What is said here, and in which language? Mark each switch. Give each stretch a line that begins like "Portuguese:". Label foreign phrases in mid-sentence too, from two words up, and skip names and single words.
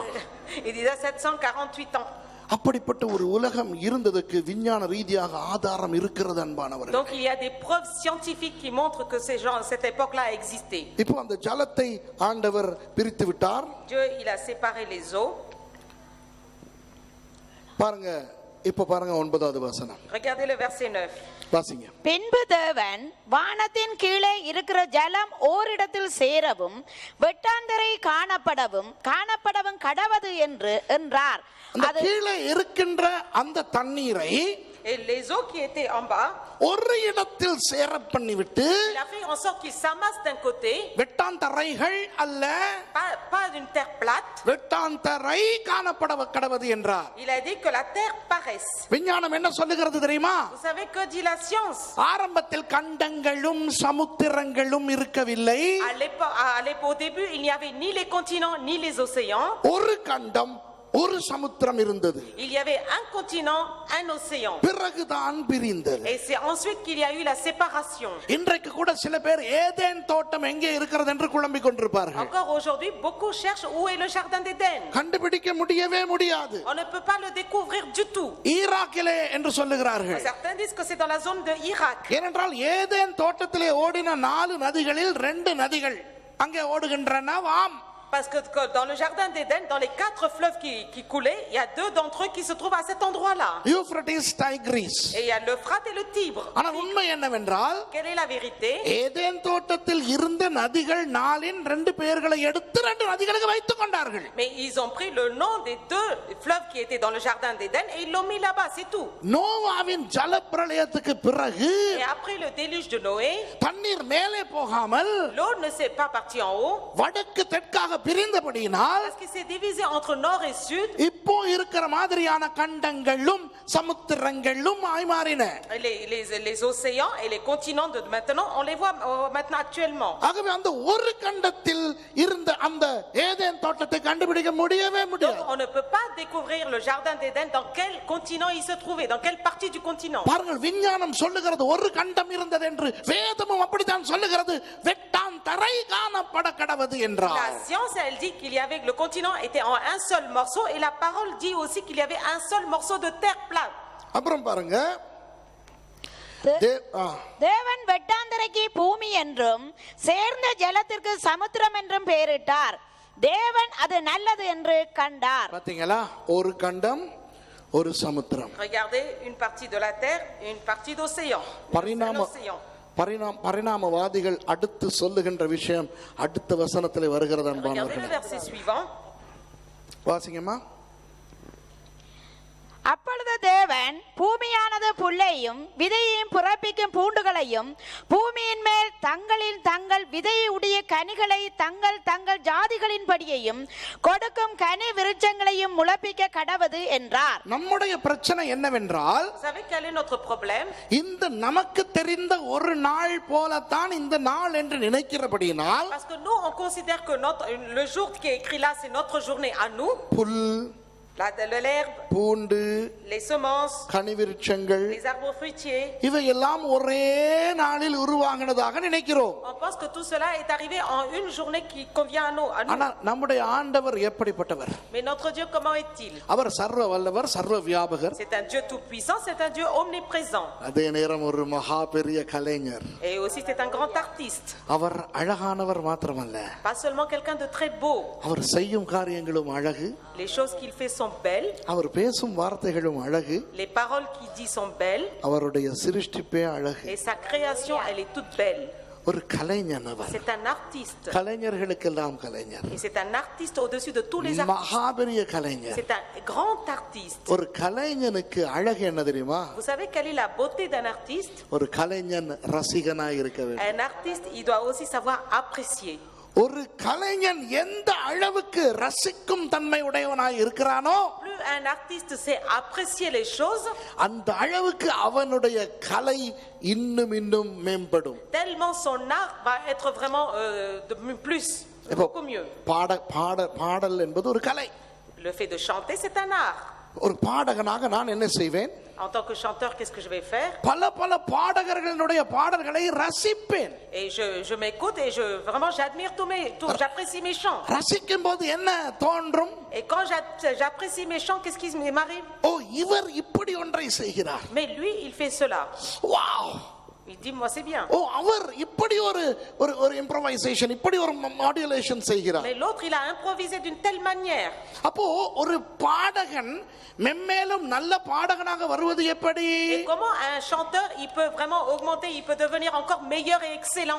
French: Il disait 748 ans.
Tamil: அப்படிப்பட்ட ஒரு உலகம் இருந்ததுக்கு விஞ்ஞான ரீதியாக ஆதாரம் இருக்கிறது அன்பானவர்களே.
French: Donc il y a des preuves scientifiques qui montrent que ces gens, cette époque-là a existé.
Tamil: இப்போ அந்த ஜலத்தை ஆண்டவர் பிரித்து விட்டார்.
French: Dieu, il a séparé les eaux.
Tamil: பாருங்க, இப்போ பாருங்க 9வது வசனம்.
French: Regardez le verset 9.
Tamil: வாசிங்க. பின்பு தேவன் வானத்தின் கீழே இருக்கிற ஜலம் ஓரிடத்தில் சேரவும் வெட்டாந்தரை காணப்படவும் கடவது என்றார். அந்த கீழே இருக்கின்ற அந்த தண்ணீரை
French: Et les eaux qui étaient en bas,
Tamil: ஒரு இடத்தில் சேர பண்ணிவிட்டு,
French: il a fait en sorte qu'ils s'amassent d'un côté,
Tamil: வெட்டாந்தரைகள் அல்ல,
French: pas d'une terre plate.
Tamil: வெட்டாந்தரை காணப்படவது என்றார்.
French: Il a dit que la terre paraisse.
Tamil: விஞ்ஞானம் என்ன சொல்லுகிறது தெரியுமா?
French: Vous savez que dit la science?
Tamil: ஆரம்பத்தில் கண்டங்களும் சமுத்திரங்களும் இருக்கவில்லை.
French: Au début, il n'y avait ni les continents ni les océans.
Tamil: ஒரு கண்டம் ஒரு சமுத்திரம் இருந்தது.
French: Il y avait un continent, un océan.
Tamil: பிறகுதான் பிரிந்தது.
French: Et c'est ensuite qu'il y a eu la séparation.
Tamil: இன்றைக்கு கூட சில பேர் ஏதேன் தோட்டம் எங்கே இருக்கிறது என்று குழம்பிக் கொண்டிருப்பார்கள்.
French: Encore aujourd'hui, beaucoup cherchent où est le jardin d'Éden.
Tamil: கண்டுபிடிக்க முடியவே முடியாது.
French: On ne peut pas le découvrir du tout.
Tamil: ஈராக்கிலே என்று சொல்லுகிறார்கள்.
French: Certains disent que c'est dans la zone de Irak.
Tamil: ஏனென்றால் ஏதேன் தோட்டத்திலே ஓடின 4 நதிகளில் 2 நதிகள் அங்கே ஓடுகின்றனவாம்.
French: Parce que dans le jardin d'Éden, dans les 4 fleuves qui coulaient, il y a 2 d'entre eux qui se trouvent à cet endroit-là.
Tamil: யூப்ரட்டிஸ், டைக்ரிஸ்.
French: Et il y a l'Euphrate et le Tibre.
Tamil: ஆனா உண்மை என்னவென்றால்,
French: Quelle est la vérité?
Tamil: ஏதேன் தோட்டத்தில் இருந்த நதிகள் 4இன் 2 பெயர்களை எடுத்து 2 நதிகளுக்கு வைத்துக் கொண்டார்கள்.
French: Mais ils ont pris le nom des 2 fleuves qui étaient dans le jardin d'Éden et ils l'ont mis là-bas, c'est tout.
Tamil: நோவாவின் ஜலப்பிரளயத்துக்கு பிறகு,
French: Et après le déluge de Noé,
Tamil: தண்ணீர் மேலே போகாமல்
French: l'eau ne s'est pas partie en haut.
Tamil: வடக்கு தெற்காக பிரிந்தபடியினால்,
French: Parce qu'il s'est divisé entre nord et sud.
Tamil: இப்போ இருக்கிற மாதிரியான கண்டங்களும் சமுத்திரங்களும் மாறின.
French: Les océans et les continents de maintenant, on les voit maintenant actuellement.
Tamil: ஆகவே அந்த ஒரு கண்டத்தில் இருந்த அந்த ஏதேன் தோட்டத்தை கண்டுபிடிக்க முடியவே
French: Donc
Tamil: முடியாது.
French: on ne peut pas découvrir le jardin d'Éden dans quel continent il se trouvait, dans quelle partie du continent.
Tamil: பாருங்கள், விஞ்ஞானம் சொல்லுகிறது ஒரு கண்டம் இருந்தது என்று, வேதமும் அப்படித்தான் சொல்லுகிறது. வெட்டாந்தரை காணப்பட கடவது என்றார்.
French: La science, elle dit qu'il y avait, le continent était en un seul morceau, et la parole dit aussi qu'il y avait un seul morceau de terre plate.
Tamil: அப்புறம் பாருங்க, தேவன் வெட்டாந்தரைக்கு பூமி என்றும் சேர்ந்த ஜலத்திற்கு சமுத்திரம் என்றும் பெயரிட்டார். தேவன் அது நல்லது என்று கண்டார். பாத்தீங்களா, ஒரு கண்டம் ஒரு சமுத்திரம்.
French: Regardez, une partie de la terre et une partie d'océan.
Tamil: பரிணாமவாதிகள் அடுத்து சொல்லுகின்ற விஷயம் அடுத்த வசனத்தில் வருகிறது அன்பானவர்களே.
French: Regardez le verset suivant.
Tamil: வாசிங்கம்மா. அப்பொழுது தேவன் பூமியானது புல்லையும் விதையையும் புறப்பிக்கும் பூண்டுகளையும் பூமியின் மேல் தங்களில் தங்கள் விதையுடைய கனிகளை தங்கள் தங்கள் ஜாதிகளின்படியையும் கொடுக்கும் கனி விருட்சங்களையும் முளைப்பிக்க கடவது என்றார். நம்முடைய பிரச்சனை என்னவென்றால்,
French: Vous savez quel est notre problème?
Tamil: இந்த நமக்கு தெரிந்த ஒரு நாள் போலத்தான் இந்த நாள் என்று நினைக்கிறபடியினால்,
French: Parce que nous, on considère que le jour qui est écrit là, c'est notre journée à nous.
Tamil: புல்,
French: L'herbe,
Tamil: பூண்டு,
French: les semences,
Tamil: கனிவிருட்சங்கள்,
French: les arbres fruitiers.
Tamil: இவையெல்லாம் ஒரே நாளில் உருவாகினதாக நினைக்கிறோம்.
French: On pense que tout cela est arrivé en une journée qui convient à nous.
Tamil: ஆனா நம்முடைய ஆண்டவர் எப்படிப்பட்டவர்?
French: Mais notre Dieu, comment est-il?
Tamil: அவர் சர்வ வல்லவர், சர்வ வியாபகர்.
French: C'est un Dieu tout puissant, c'est un Dieu omniprésent.
Tamil: அதே நேரம் ஒரு மகா பெரிய கலைஞர்.
French: Et aussi c'est un grand artiste.
Tamil: அவர் அழகானவர் மாத்திரமல்ல,
French: Pas seulement quelqu'un de très beau.
Tamil: அவர் செய்யும் காரியங்களும் அழகு,
French: Les choses qu'il fait sont belles.
Tamil: அவர் பேசும் வார்த்தைகளும் அழகு,
French: Les paroles qu'il dit sont belles.
Tamil: அவருடைய சிருஷ்டிப்பே அழகு.
French: Et sa création, elle est toute belle.
Tamil: ஒரு கலைஞன் அவர்.
French: C'est un artiste.
Tamil: கலைஞர்களுக்கெல்லாம் கலைஞர்.
French: Et c'est un artiste au-dessus de tous les artistes.
Tamil: மகாபெரிய கலைஞர்.
French: C'est un grand artiste.
Tamil: ஒரு கலைஞனுக்கு அழகு என்ன தெரியுமா?
French: Vous savez quelle est la beauté d'un artiste?
Tamil: ஒரு கலைஞன் ரசிகனாய் இருக்க வேண்டும்.
French: Un artiste, il doit aussi savoir apprécier.
Tamil: ஒரு கலைஞன் எந்த அளவுக்கு ரசிக்கும் தன்மை உடையவனாய் இருக்கிறானோ,
French: Plus un artiste sait apprécier les choses,
Tamil: அந்த அளவுக்கு அவனுடைய கலை இன்னும் மேம்படும்.
French: tellement son art va être vraiment plus, beaucoup mieux.
Tamil: பாடல் என்பது ஒரு கலை.
French: Le fait de chanter, c'est un art.
Tamil: ஒரு பாடகனாக நான் என்ன செய்வேன்?
French: En tant que chanteur, qu'est-ce que je vais faire?
Tamil: பல பாடகர்களுடைய பாடல்களை ரசிப்பேன்.
French: Et je m'écoute et vraiment j'admire j'apprécie mes chants.
Tamil: ரசிக்கும் போது என்ன தோன்றும்?
French: Et quand j'apprécie mes chants, qu'est-ce qui m'arrive?
Tamil: ஓ, இவர் இப்படி ஒன்றை செய்கிறார்.
French: Mais lui, il fait cela.
Tamil: வாவ்!
French: Il dit, moi c'est bien.
Tamil: ஓ, அவர் இப்படி ஒரு இம்ப்ரோவைசேஷன், இப்படி ஒரு மாடுலேஷன் செய்கிறார்.
French: Mais l'autre, il a improvisé d'une telle manière.
Tamil: அப்போ ஒரு பாடகன் மென்மேலும் நல்ல பாடகனாக வருவது எப்படி?
French: Et comment un chanteur, il peut vraiment augmenter, il peut devenir encore meilleur et excellent?